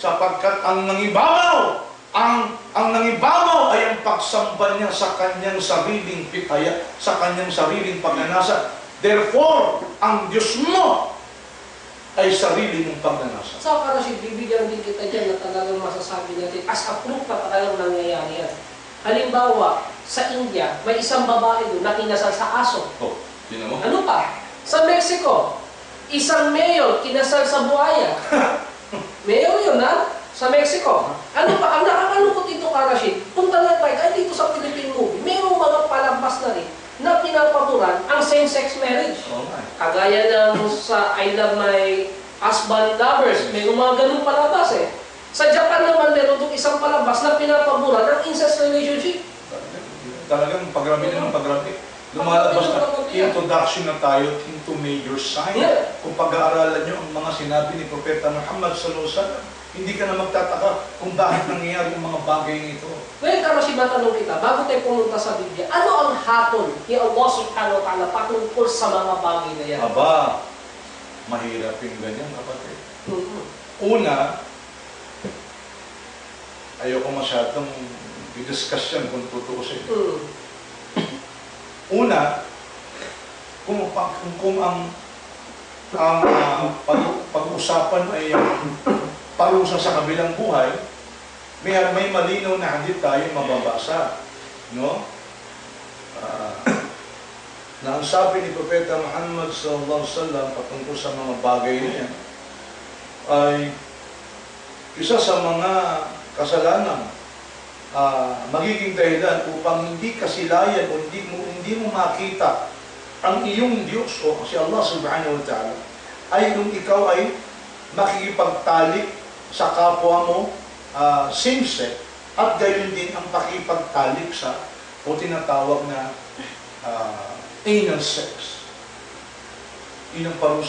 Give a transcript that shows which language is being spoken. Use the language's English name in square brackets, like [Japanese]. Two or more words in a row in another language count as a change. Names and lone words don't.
[Filipino] Sapagkat ang nangibabaw, ang nangibabaw ay ang pagsamba niya sa kanyang sariling pitaya, sa kanyang sariling pagnanasa. Therefore, ang Diyos mo ay sarili mong pagnanasa. So, kasi bibigyan din kita dyan na talagang masasabi natin [English] as a proof [Filipino] na talagang nangyayari yan. Halimbawa, sa India, may isang babae doon na kinasal sa aso. Oh, yun mo? Ano pa? Sa Mexico, isang mayor kinasal sa buhaya. Mayor yun, ha? Sa Mexico. Ano pa? Ang nakakalungkot dito, Karashid, punta na tayo, kahit dito sa [English] Philippine movie, [Filipino] mayroong mga palampas na rin na pinapaboran ang [English] same-sex marriage. [Filipino] Oh, Kagaya ng sa I Love My Husband Lovers, may mga ganun palabas eh. Sa Japan naman, meron itong isang palabas na pinapaboran ang [English] incest relationship. [Filipino] Talagang pagrabi na ng pagrabi. Lumalabas na introduction na tayo [English] into major sign. [Filipino] Yeah. Kung pag-aaralan nyo ang mga sinabi ni Propeta Muhammad [Arabic] صلى الله عليه وسلم, [Filipino] hindi ka na magtataka kung bakit nangyayari yung mga bagay nito. Ngayon, Karashid, matanong kita, bago tayo pumunta sa Biblia, ano ang hatol ni Allah [Arabic] سبحانه وتعالى [Filipino] patungkol sa mga bagay na yan? Aba, mahirap yung ganyan, kapatid. Una, ayoko masyadong i-discuss yan kung tutuusin. Una, kung ang pag-uusapan ay parusa sa kabilang buhay, may malinaw na hadith tayo mababasa. No? Na ang sabi ni Propeta Muhammad [Arabic] صلى الله عليه وسلم [Filipino] patungkol sa mga bagay niya ay isa sa mga kasalanan magiging dahilan upang hindi kasilayan o hindi mo makita ang iyong Diyos o si Allah [Arabic] سبحانه وتعالى [Filipino] ay kung ikaw ay makikipagtalik sa kapwa mo same-sex at gayon din ang pakipagtalik sa o tinatawag na [English] anal sex. [Filipino] Yun ang parusa.